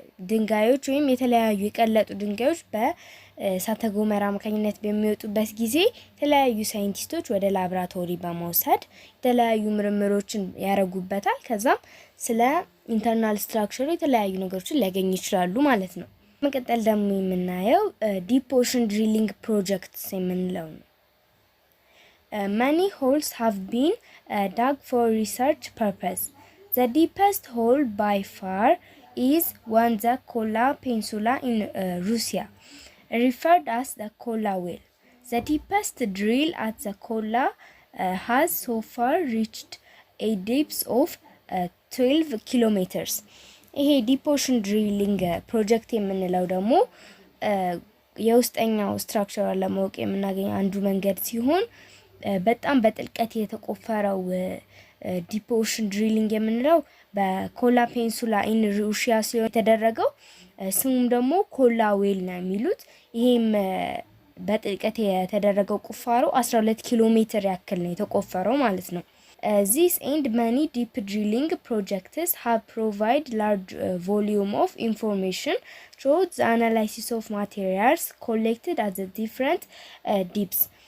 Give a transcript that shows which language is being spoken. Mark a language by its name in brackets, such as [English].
[Amharic] ድንጋዮች ወይም የተለያዩ የቀለጡ ድንጋዮች በእሳተ ገሞራ አማካኝነት በሚወጡበት ጊዜ የተለያዩ ሳይንቲስቶች ወደ ላብራቶሪ በመውሰድ የተለያዩ ምርምሮችን ያደርጉበታል። ከዛም ስለ ኢንተርናል ስትራክቸሩ የተለያዩ ነገሮችን ሊያገኙ ይችላሉ ማለት ነው። መቀጠል ደግሞ የምናየው ዲፕ ኦሽን ድሪሊንግ ፕሮጀክትስ የምንለው ነው። [English] Many holes have been dug for research purpose. The deepest hole by far is on the Kola Peninsula in Russia, referred as the Kola well. The deepest drill at the Kola has so far reached a depth of 12 kilometers. [Amharic] ይሄ ዲፕ ኦሽን ድሪሊንግ ፕሮጀክት የምንለው ደግሞ የውስጠኛው ስትራክቸር ለማወቅ የምናገኘው አንዱ መንገድ ሲሆን በጣም በጥልቀት የተቆፈረው ዲፕ ኦሽን ድሪሊንግ የምንለው በኮላ ፔኒንሱላ ኢን ሩሲያ ሲሆን የተደረገው ስሙም ደግሞ ኮላ ዌል ነው የሚሉት። ይሄም በጥልቀት የተደረገው ቁፋሮ 12 ኪሎ ሜትር ያክል ነው የተቆፈረው ማለት ነው። [English] This and many deep drilling projects have provided large volume of information through the analysis of materials collected at the different depths.